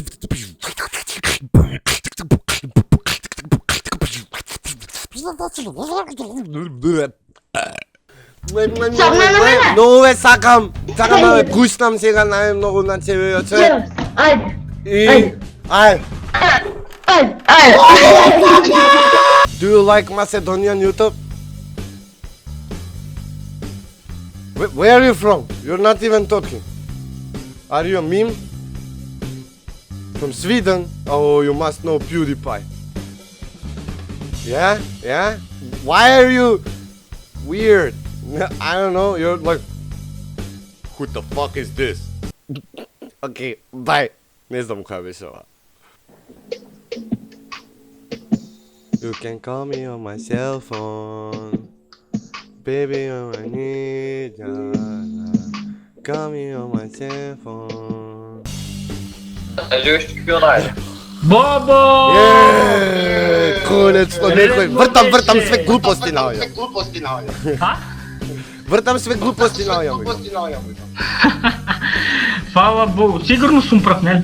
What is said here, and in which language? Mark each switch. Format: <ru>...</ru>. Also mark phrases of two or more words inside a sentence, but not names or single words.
<mk>Многу ве сакам! Сакам да ве пуштам сега најмногу на тебе, човек. Ајде! И... Ајде! Ајде!</mk> <en>Do you like Macedonian YouTube? Where are you from? You're not even talking. Are you a meme? From Sweden? Oh, you must know PewDiePie. Yeah? Yeah? Why are you weird? I don't know, you're like... Who the fuck is this? Okay, bye.</en> <mk>Не знам која беше ова.</mk> <en>You can call me on my cell phone. Baby, I need ya. Call me on my cell phone.</en> <mk>Бобо! Конечно некој. Вртам све глупости на овој. А? Вртам све глупости на овој. Фала Богу, сигурно сум прав, нели?</mk>